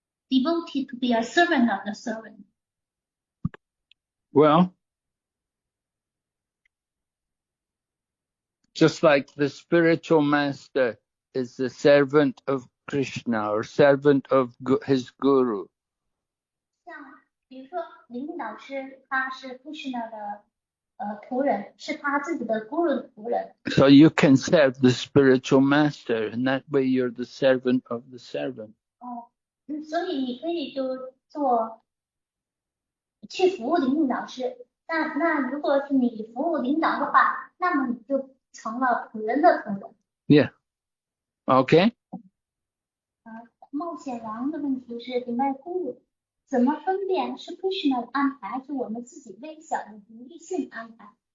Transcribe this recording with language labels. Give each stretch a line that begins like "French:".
English: Devotee to be a servant of the servant. Well, just like the spiritual master is the servant of Krishna or servant of his guru.
Chinese: 像比如说灵导师，他是 Krishna 的仆人，是他自己的 guru 的仆人。
English: So you can serve the spiritual master, and that way you're the servant of the servant.
Chinese: 所以你可以就去服务灵导师。那如果是你服务领导的话，那么你就成了仆人的仆人。
English: Yeah. Okay.
Chinese: 冒险王的问题是顶拜咕噜，怎么分辨是 Krishna 的安排，还是我们自己微小的独立性安排？